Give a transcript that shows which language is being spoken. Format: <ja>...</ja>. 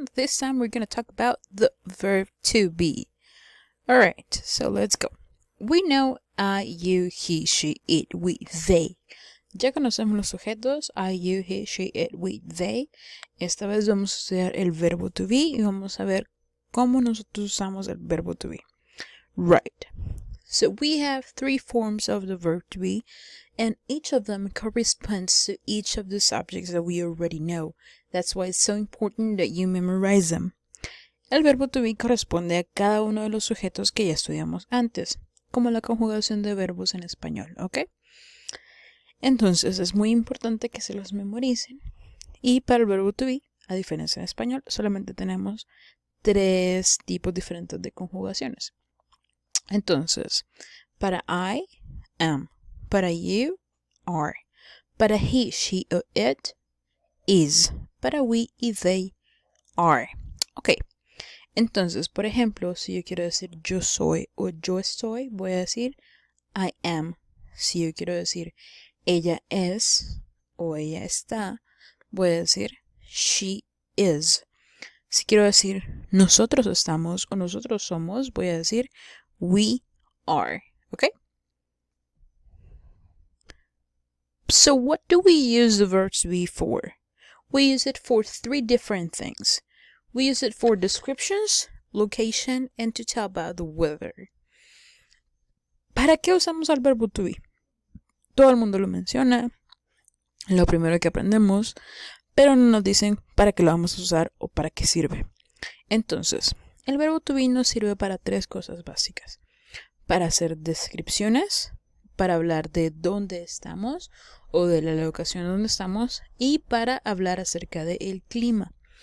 <en>This time we're going to talk about the verb to be. Alright, so let's go. We know I, you, he, she, it, we, they.</en> <es>Ya conocemos los sujetos I, you, he, she, it, we, they. Esta vez vamos a estudiar el verbo to be y vamos a ver cómo nosotros usamos el verbo to be.</es> <en>Right. So we have three forms of the verb to be, and each of them corresponds to each of the subjects that we already know. That's why it's so important that you memorize them.</en> <es>El verbo to be corresponde a cada uno de los sujetos que ya estudiamos antes, como la conjugación de verbos en español, ¿ok? Entonces es muy importante que se los memoricen. Y para el verbo to be, a diferencia en español, solamente tenemos tres tipos diferentes de conjugaciones. Entonces, para I, am. Para you, are. Para he, she o it, is. Para we y they, are. Ok. Entonces, por ejemplo, si yo quiero decir yo soy o yo estoy, voy a decir</es> <en>I am.</en> <es>Si yo quiero decir ella es o ella está, voy a decir</es> <en>she is.</en> <es>Si quiero decir nosotros estamos o nosotros somos, voy a decir</es> <en>we are. Okay? So what do we use the verb to be for? We use it for three different things. We use it for descriptions, location, and to tell about the weather.</en> <es>¿Para qué usamos el verbo to be? Todo el mundo lo menciona, lo primero que aprendemos, pero no nos dicen para qué lo vamos a usar o para qué sirve. Entonces, el verbo to be nos sirve para tres cosas básicas. Para hacer descripciones, para hablar de dónde estamos o de la locación donde estamos y para hablar acerca del clima.</es>